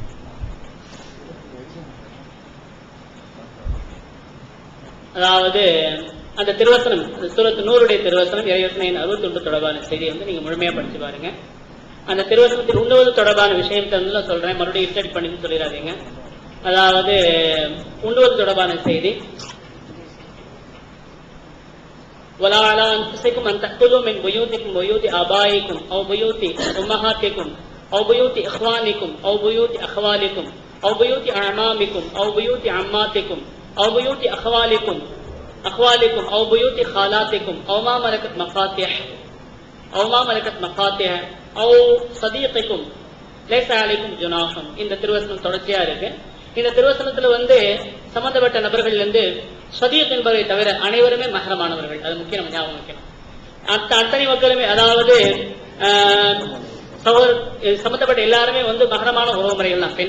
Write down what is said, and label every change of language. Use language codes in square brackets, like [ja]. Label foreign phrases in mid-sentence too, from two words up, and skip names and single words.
[ta] அதாவது அந்த திருவசனம், சூரத்து நூறுடைய திருவசனம் இறைவசனம் 61 தொடர்பான செய்தியை நீங்க முழுமையா படிச்சு பாருங்க. அந்த திருவசனத்தில் உண்ணுவது தொடர்பான விஷயத்தை நான் சொல்றேன், மறுபடியும் இஸ்டடி பண்ணி சொல்லிடாதீங்க. அதாவது உண்ணுவது தொடர்பான செய்தி, [ar] ولا على انفسكم ان تاكلوا من بيوتكم وبيوت ابائكم او بيوت امهاتكم او بيوت اخوانكم او بيوت اخوالكم او بيوت اعمامكم او بيوت عماتكم او بيوت اخوالكم او بيوت خالاتكم او ما ملكت مفاتيح او صديقكم ليس عليكم جناح. [ta] இந்த திருவசனம் தொடர்ச்சியா இருக்கு. இந்த திருவசனத்துல சம்பந்தப்பட்ட நபர்கள் சதீக் என்பதை தவிர அனைவருமே மஹ்ரமானவர்கள். அது முக்கிய நம்ம ஞாபகம் வைக்கணும். அத்தனை மக்களுமே, அதாவது சம்பந்தப்பட்ட எல்லாருமே மஹ்ரமான உறவு முறைகள் தான்.